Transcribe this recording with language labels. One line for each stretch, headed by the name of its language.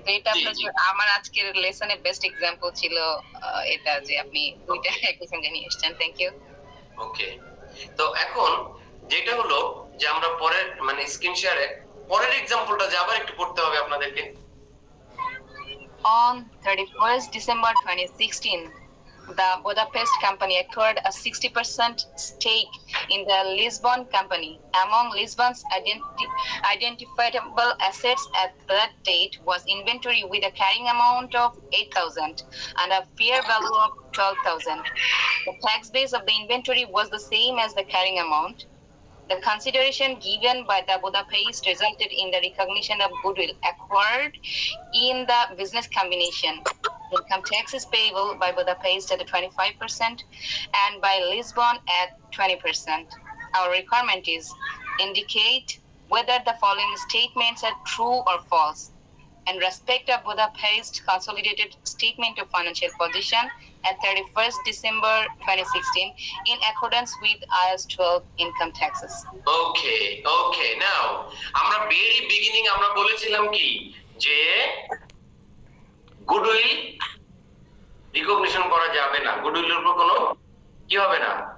Bangla: তো এটা আমার আজকের লেসনের বেস্ট এক্সাম্পল ছিল এটা, যে আপনি দুইটা একই সঙ্গে নিয়ে এসেছেন। Thank you. ওকে, তো এখন যেটা হলো যে আমরা পরের মানে স্ক্রিন শেয়ারে পরের এক্সাম্পলটা যে আবার একটু পড়তে হবে আপনাদেরকে।
English: On 31st December 2016, the Budapest company acquired a 60% stake in the Lisbon company. Among Lisbon's identifiable assets at that date was inventory with a carrying amount of 8,000 and a fair value of 12,000. The tax base of the inventory was the same as the carrying amount. The consideration given by the Budapest resulted in the recognition of goodwill acquired in the business combination. Income tax is payable by Budapest at 25% and by Lisbon at 20%. Our requirement is indicate whether the following statements are true or false. In respect of Budapest consolidated statement of financial position at 31st December 2016 in accordance with IAS 12 income taxes. Okay, okay.
Bangla: Now, আমরা
English: very beginning
Bangla: আমরা বলেছিলাম কি যে goodwill recognition করা যাবে না, গুডউইলের উপর কোনো কি হবে না,